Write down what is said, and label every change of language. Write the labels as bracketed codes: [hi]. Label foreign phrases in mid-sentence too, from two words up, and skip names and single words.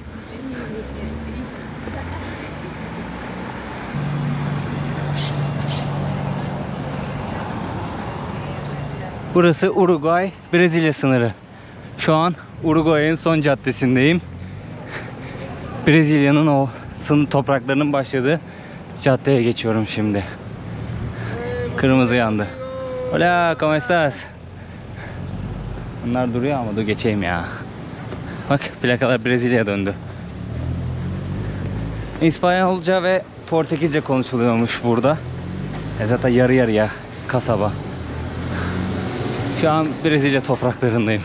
[tr] Burası Uruguay-Brezilya sınırı. Şu an Uruguay'ın son caddesindeyim. Brezilya'nın o sınır topraklarının başladığı caddeye geçiyorum şimdi. Kırmızı yandı. [es] Hola, ¿cómo estás? [tr] Bunlar duruyor ama dur geçeyim ya. Bak plakalar Brezilya'ya döndü. İspanyolca ve Portekizce konuşuluyormuş burada. Zaten yarı yarıya kasaba. Şu an Brezilya topraklarındayım.